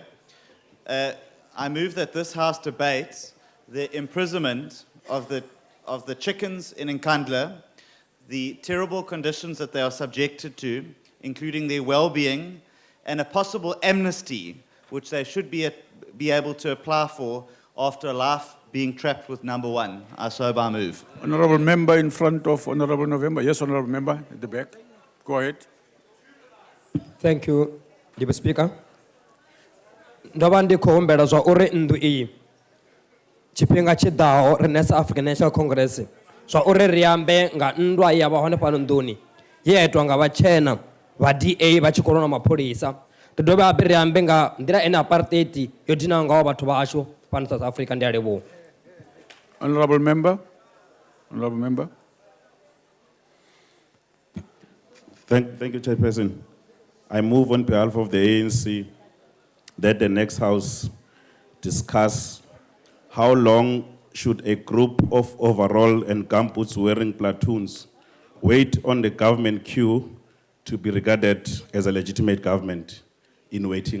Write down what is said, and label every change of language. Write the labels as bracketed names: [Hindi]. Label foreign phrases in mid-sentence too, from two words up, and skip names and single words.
[English] I move that this House debates the imprisonment of the chickens in Nkandla, the terrible conditions that they are subjected to, including their well-being, and a possible amnesty, which they should be able to apply for after a life being trapped with number one. I so by move. Honourable member in front of Honourable November. Yes, honourable member at the back. Go ahead. Thank you, Deputy Speaker. [Venda] Ndobandi khombela zwa uri ndu iyi tshifhinga tshidaho rine sa African National Congress zwa uri ri ambe nga nndwa ya vha hone fhano nduni ye etwa nga vhatshena vha DA vha tshikolo na mapholisa ri dovhe hafhu ri ambe nga nḓila ene apartheid yo dina ngaho vhathu vhashu fhano South Africa. Ndi a livhuwa. [English] Honourable member. Honourable member. Thank you, Chairperson. I move on behalf of the ANC that the next House discuss how long should a group of overall and gumboots wearing platoons wait on the government queue to be regarded as a legitimate government in waiting.